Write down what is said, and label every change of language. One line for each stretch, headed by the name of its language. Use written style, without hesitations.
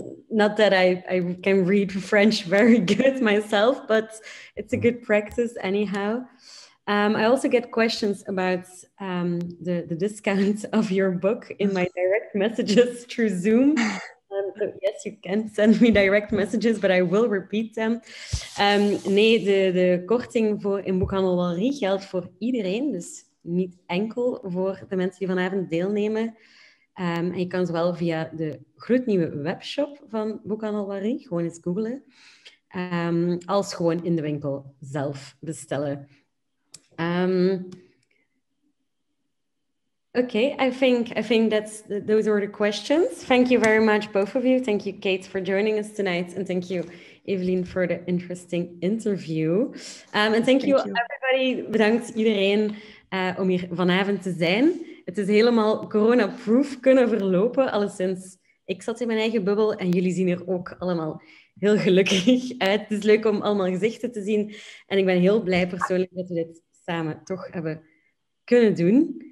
English: Not that I can read French very good myself, but it's a good practice anyhow. I also get questions about the discount of your book in my direct messages through Zoom. So yes, you can send me direct messages, but I will repeat them.
Dutch: Nee, de korting in Boekhandel Walrie geldt voor iedereen, dus niet enkel voor de mensen die vanavond deelnemen. En je kan zowel via de gloednieuwe webshop van Boekhandel Walrie, gewoon eens googlen, als gewoon in de winkel zelf bestellen.
English: Okay, I think those are the questions. Thank you very much, both of you. Thank you, Kate, for joining us tonight, and thank you, Eveline, for the interesting interview. And thank you, everybody.
Dutch: Bedankt iedereen om hier vanavond te zijn. Het is helemaal corona-proof kunnen verlopen, alleszins. Ik zat in mijn eigen bubbel en jullie zien er ook allemaal heel gelukkig uit. Het is leuk om allemaal gezichten te zien. En ik ben heel blij persoonlijk dat we dit samen toch hebben kunnen doen.